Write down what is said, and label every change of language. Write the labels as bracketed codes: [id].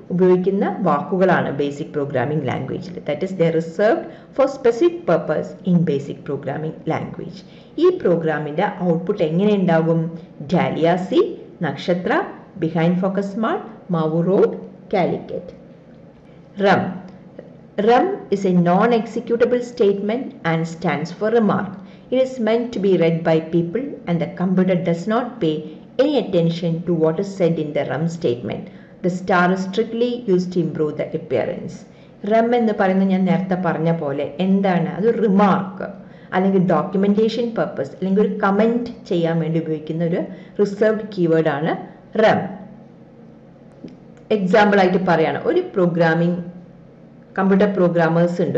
[ml] ഉപയോഗിക്കുന്ന വാക്കുകളാണ് basic programming ലാംഗ്വേജിൽ. [en] That is they reserved for specific purpose in basic programming language. [ml] ഈ പ്രോഗ്രാമിൻ്റെ ഔട്ട്പുട്ട് എങ്ങനെ ഉണ്ടാകും? ഡാലിയ സി, നക്ഷത്ര, behind focus smart, മാവു road, Calicut. [en] Rum. Rum is a non-executable statement and stands for remark. It is meant to be read by people and the computer does not pay any attention to what is said in the rum statement. The star is strictly used to improve the appearance. [ml] Rum എന്ന് പറയുന്നത് ഞാൻ നേരത്തെ പറഞ്ഞ പോലെ എന്താണ്? അത് remark അല്ലെങ്കിൽ documentation purpose അല്ലെങ്കിൽ ഒരു കമന്റ് ചെയ്യാൻ വേണ്ടി ഉപയോഗിക്കുന്ന ഒരു റിസർവ്ഡ് കീവേഡാണ് rum. എക്സാമ്പിൾ ആയിട്ട് പറയാണ്, ഒരു പ്രോഗ്രാമിംഗ് കമ്പ്യൂട്ടർ പ്രോഗ്രാമേഴ്സ് ഉണ്ട്.